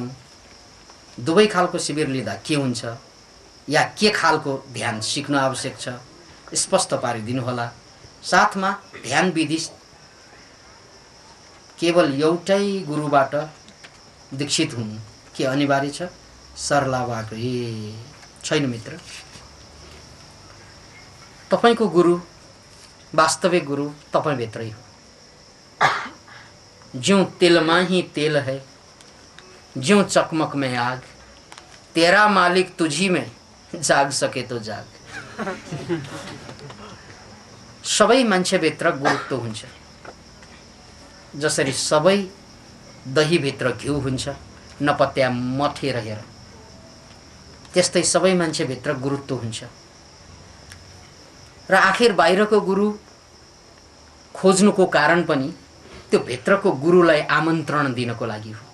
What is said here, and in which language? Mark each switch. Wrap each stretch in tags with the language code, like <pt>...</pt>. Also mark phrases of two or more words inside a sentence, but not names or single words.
<ne>दुवै खालको शिविर लिँदा के हुन्छ या के खालको ध्यान सिक्नु आवश्यक छ स्पष्ट पारिदिनु होला। साथमा ध्यान विधि केवल एउटै गुरुबाट दीक्षित हुनु के अनिवार्य छ? सरलाबाट छैन मित्र। तपाईको गुरु, वास्तविक गुरु तपाईभित्रै हो।</ne> <hi>ज्यों तिल में ही तेल है, ज्यों चकमक में आग, तेरा मालिक तुझी में, जाग सके तो जाग।</hi> <ne>सबै मान्छेभित्र गुरुत्व हुन्छ। जसरी सबै दहीभित्र घिउ हुन्छ नपत्या मठेर हेर, त्यस्तै सबै मान्छेभित्र गुरुत्व हुन्छ। र आखिर बाहिरको गुरु खोज्नुको कारण पनि त्यो भित्रको गुरुलाई आमन्त्रण दिनको लागि हो।</ne>